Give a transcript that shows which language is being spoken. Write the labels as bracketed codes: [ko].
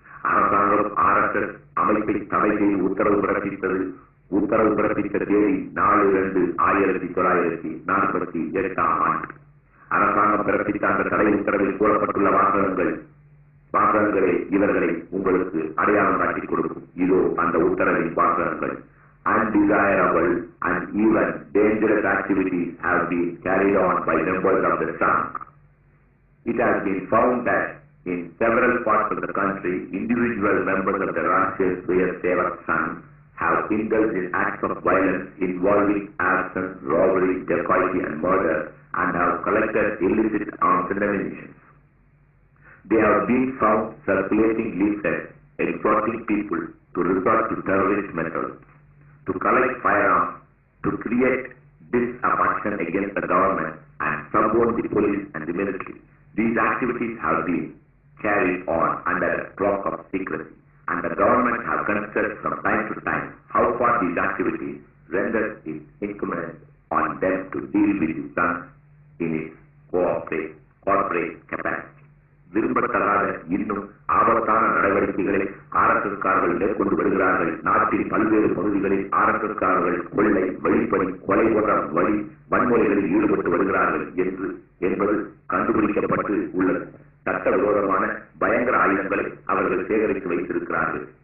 [ta] அரசாங்கம் ஆர்எஸ்எஸ் அமைப்பை தடை செய்து உத்தரவு பிறப்பித்தது. உத்தரவு பிறப்பித்த தேதி 4/2/1948 அரசாங்கம் பிறப்பித்த அந்த தடை உத்தரவில் கூறப்பட்டுள்ள வாசகங்களே இவர்களை உங்களுக்கு அடையாளம் காட்டிக் கொடுக்கும். இதோ அந்த உத்தரவின் வாசகங்கள். [en] Undesirable and even dangerous activities have been carried on by members of the Sangh. It has been found that in several parts of the country, individual members of the Rashtriya Swayamsevak Sangh have indulged in acts of violence involving arson, robbery, dacoity and murder and have collected illicit arms and ammunition. They have been found circulating leaflets exhorting people to resort to terrorist methods, to collect firearms, to create disaffection against the government and suborn the police and the military. These activities have been carried on under a cloak of secrecy, and the government have considered from time to time how far these activities render it incumbent on them to deal with the Sangh in its corporate capacity. [ta] விரும்பத்தகாத இன்னும் ஆபத்தான நடவடிக்கைகளை ஆர்எஸ்எஸ்காரர்கள் மேற்கொண்டு வருகிறார்கள். நாட்டின் பல்வேறு பகுதிகளில் ஆர்எஸ்எஸ்காரர்கள் கொள்ளை, வழிப்பறி, கொலை போன்ற வன்முறைகளில் ஈடுபட்டு வருகிறார்கள் என்பது கண்டுபிடிக்கப்பட்டு உள்ளது. சட்டவிரோதமான பயங்கர ஆயுதங்களை அவர்கள் சேகரித்து வைத்திருக்கிறார்கள்.